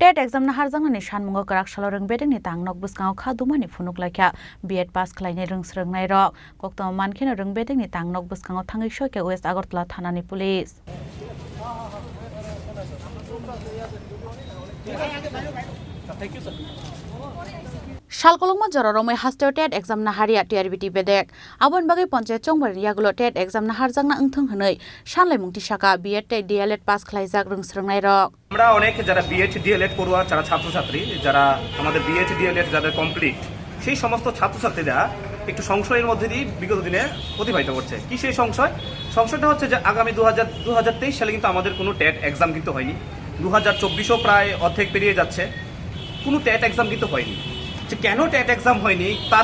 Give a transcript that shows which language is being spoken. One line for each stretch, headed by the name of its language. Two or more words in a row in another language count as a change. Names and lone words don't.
Kok Borok: टेट एग्जाम ना हारजांनानै सानमुंगा गराक सालो रोंबेदोंनि तांनक बुस्काङाव खादुमानि फुनुक लायखा बीएड पास खालायनाय रोंस्रोंनाय रक कक्तम मानखेनो रोंबेदोंनि तांनक बुस्काङाव थाङै सयके वेस्ट आगरतला थानानि पुलिस सालकलंमा जररमै हास्टेव टेट एग्जाम ना हारिया टिआरबिटि बेदेक आबन बागै पन्चायत चंबर यागुलो टेट एग्जाम ना हारजांना ओंथों हनै सानलाय मुंति शाखा बीएड टेट डीएलएड पास खालायजाक रोंस्रोंनाय रक
Bangla: আমরা অনেক যারা বিএড ডিএলএড পড়ুয়া যারা ছাত্রছাত্রী যারা আমাদের বিএড ডিএলএড যাদের কমপ্লিট সেই সমস্ত ছাত্রছাত্রীরা একটু সংশয়ের মধ্যে দিয়ে বিগত দিনে অতিবাহিত করছে কি সেই সংশয়টা হচ্ছে যে আগামী 2023 সালে কিন্তু আমাদের কোনো টেট এক্সাম কিন্তু হয়নি 2024ও প্রায় অর্ধেক পেরিয়ে যাচ্ছে কোনো টেট এক্সাম কিন্তু হয়নি যে কেন টেট এক্সাম হয়নি তার